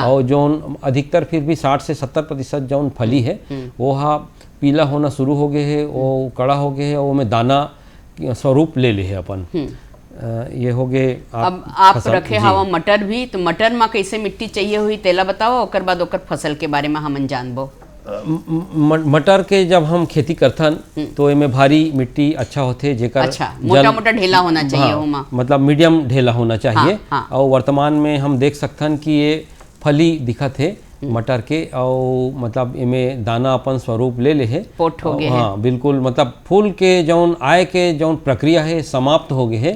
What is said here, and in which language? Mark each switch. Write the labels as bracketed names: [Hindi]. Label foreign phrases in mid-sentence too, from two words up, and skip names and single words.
[Chhattisgarhi] और जौन अधिकतर फिर भी 60 से 70% जौन फली है वो पीला होना शुरू हो गए है, वो कड़ा हो गए है और वो में दाना स्वरूप ले है अपन। ये हो गए। अब आप रखे हवा मटर भी, तो मटर में कैसे मिट्टी चाहिए हुई तेला बताओ, ओकर बाद ओकर फसल के बारे में हमन जानबो। मटर के जब हम खेती करथन तो एमे भारी मिट्टी अच्छा होथे जेकर अच्छा मोटा मोटा ढेला होना चाहिए। हाँ, ओमा मतलब मीडियम ढेला होना चाहिए। हाँ। और वर्तमान में हम देख सकथन कि ये फली दिखत है मटर के और मतलब इमे दाना अपन स्वरूप ले है। पोट हो गए। हाँ बिल्कुल, मतलब फूल के जौन आय के जौन प्रक्रिया है समाप्त हो गए है।